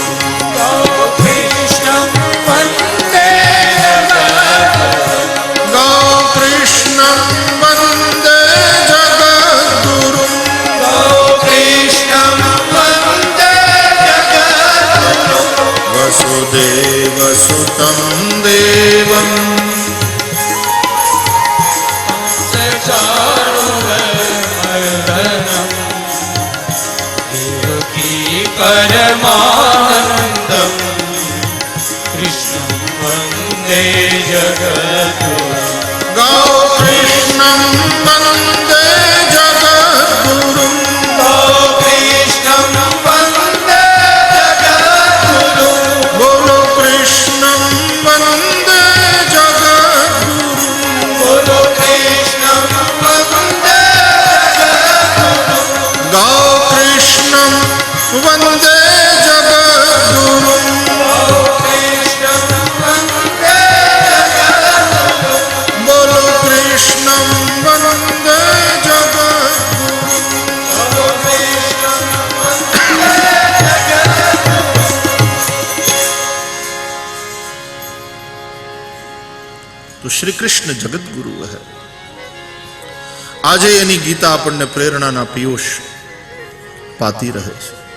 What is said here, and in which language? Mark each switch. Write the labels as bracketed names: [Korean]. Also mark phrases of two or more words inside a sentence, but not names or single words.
[Sanskrit] कृष्णं वंदे जगद्गुरुं. गाओ कृष्णं वंदे जगद्गुरुं. कृष्णं वंदे जगद्गुरुं. वसुदेवसुतं देवं कंसचाणूरमर्दनम देवकी परमानंदम कृष्णं वंदे जगद्गुरुं. गाओ कृष्णं वंदे जगद्गुरुं. कृष्णं वंदे जगद्गुरुं. बोलो कृष्णं वंदे जगद्गुरुं. बोलो कृष्णं वंदे जगद्गुरुं. गाओ कृष्णं वंदे जगद्गुरुं. कृष्णं वंदे जगद्गुरुं. बोलो कृष्णं वंदे जगद्गुरुं. बोलो कृष्णं वंदे जगद्गुरुं. [Gujarati] તો શ્રી કૃષ્ણ જગતગુરુ હે. આજે એની ગીતા આપણને પ્રેરણાના પિયુષ પાતી રહે છે.